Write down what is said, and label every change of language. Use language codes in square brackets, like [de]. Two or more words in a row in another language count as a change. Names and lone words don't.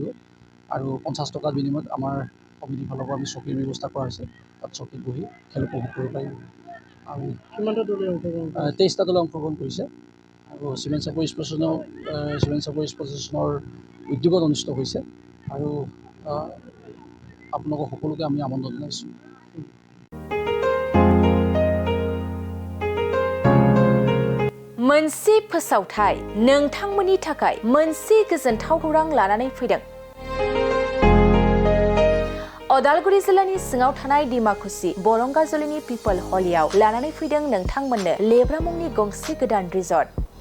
[as] আৰু 50 টকাৰ বিনিময়ত আমাৰ কমিটিৰ ফালৰ পৰা আমি চকীৰ ব্যৱস্থা কৰা হৈছে, তাত চকীত বহি খেল উপভোগ কৰিব পাৰিব। আমি কিমানটা দলে অংশগ্ৰহণ 23টা দলে অংশগ্ৰহণ কৰিছে আৰু চিমেণ্ট চাপৰি স্পৰ্টছ এছ'চিয়েশ্যনৰ উদ্যোগত অনুষ্ঠিত হৈছে আৰু আপোনালোকক সকলোকে আমি আমন্ত্ৰণ জনাইছোঁ। [brx] मोनसे फोसावथाय नोंथांमोननि थाखाय मोनसे गोजोनथाव खौरां लानानै फैदों। अदालगुरि जिल्लानि सिङाव थानाय डिमाकुसि बरंगाजुलिनि पिपल हलियाव लानानै फैदों नोंथांमोननो लेब्रा मुंनि गंसे गोदान रिजर्ट।